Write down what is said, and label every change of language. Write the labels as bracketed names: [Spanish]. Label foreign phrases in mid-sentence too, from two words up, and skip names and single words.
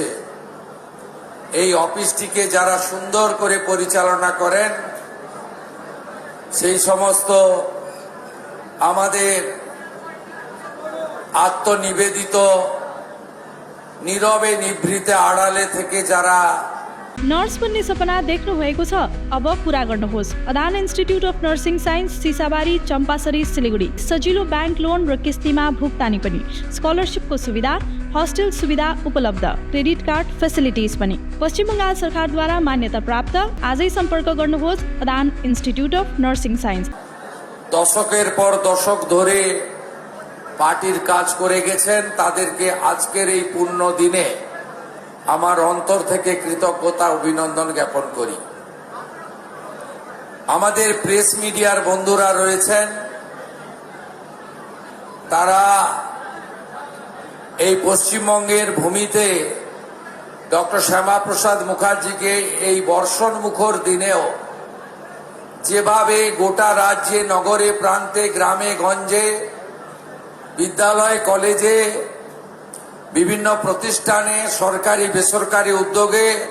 [Bangla] এই অফিসটিকে যারা সুন্দর করে পরিচালনা করেন, সেই সমস্ত আমাদের আত্মনিবেদিত নীরবে নিভৃতে আড়ালে থেকে যারা [Nepali] नर्स बन्ने सपना देख्नु भएको छ? अब पूरा गर्नुहोस्। अदान इन्स्टिट्युट अफ नर्सिङ साइन्स, सिसाबारी, चम्पासरी, सिलिगुडी। सजिलो ब्याङ्क लोन र किस्तीमा भुक्तानी पनि, स्कलरसिपको सुविधा, हस्टेल सुविधा उपलब्ध, [English] credit card facilities [Nepali] पनि। पश्चिम बङ्गाल सरकारद्वारा मान्यता प्राप्त। आजै सम्पर्क गर्नुहोस् अदान इन्स्टिट्युट अफ नर्सिङ साइन्स। [Bangla] দশকের পর দশক ধরে পার্টির কাজ করে গেছেন, তাদেরকে আজকের এই পূর্ণ দিনে আমার অন্তর থেকে কৃতজ্ঞতা অভিনন্দন জ্ঞাপন করি। আমাদের প্রেস মিডিয়ার বন্ধুরা রয়েছেন, তারা এই পশ্চিমবঙ্গের ভূমিতে ডক্টর শ্যামাপ্রসাদ মুখার্জিকে এই বর্ষণ মুখর দিনেও যেভাবে গোটা রাজ্যে, নগরে, প্রান্তে, গ্রামে গঞ্জে, বিদ্যালয়, কলেজে, বিভিন্ন প্রতিষ্ঠানে, সরকারি বেসরকারি উদ্যোগে,